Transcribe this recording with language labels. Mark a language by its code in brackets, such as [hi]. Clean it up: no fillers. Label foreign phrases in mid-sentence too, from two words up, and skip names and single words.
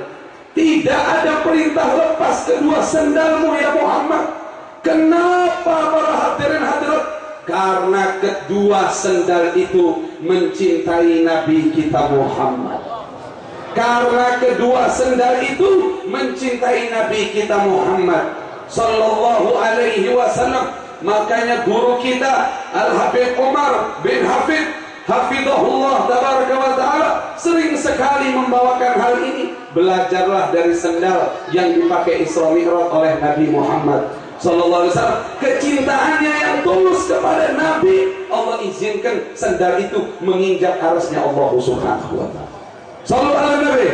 [id] Tidak ada perintah lepas kedua sandalmu ya Muhammad. Kenapa para hadirin hadirat? Karena kedua sandal itu mencintai Nabi kita Muhammad. Karena kedua sandal itu mencintai Nabi kita Muhammad [ar] sallallahu alaihi wasallam. [id] Makanya guru kita Al-Habib Umar bin Hafid [ar] hafidhahullah tabaraka wa ta'ala [id] sering sekali membawakan hal ini. Belajarlah dari sandal yang dipakai Isra Mi'raj oleh Nabi Muhammad [ar] sallallahu alaihi wasallam. [id] Kecintaannya yang tulus kepada Nabi, Allah izinkan sandal itu menginjak arasnya Allah [ar] Subhanahu wa ta'ala. Shallallahu alaihi Nabi.